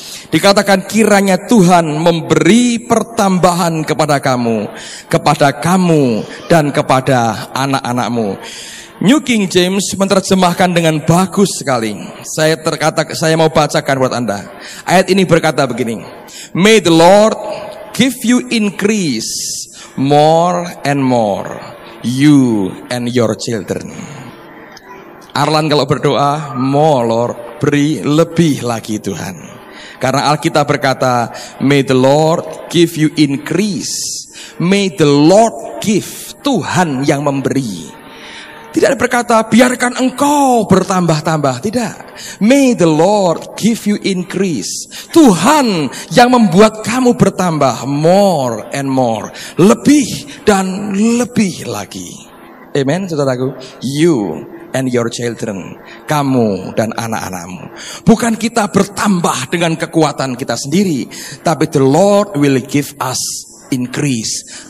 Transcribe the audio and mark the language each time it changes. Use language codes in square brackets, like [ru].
[id] Dikatakan kiranya Tuhan memberi pertambahan kepada kamu dan kepada anak-anakmu. New King James menerjemahkan dengan bagus sekali. Saya mau bacakan buat Anda. Ayat ini berkata begini. [en] May the Lord give you increase more and more, you and your children. Arlan [id] kalau berdoa, [en] more Lord, [id] beri lebih lagi Tuhan. Karena Alkitab berkata, [en] may the Lord give you increase. May the Lord give. [id] Tuhan yang memberi. Tidak berkata, biarkan engkau bertambah-tambah. Tidak. [en] May the Lord give you increase. [id] Tuhan yang membuat kamu bertambah. [en] More and more. [id] Lebih dan lebih lagi. Amen, saudaraku. [en] You and your children. [id] Kamu dan anak-anakmu. Bukan kita bertambah dengan kekuatan kita sendiri. Tapi [en] the Lord will give us increase.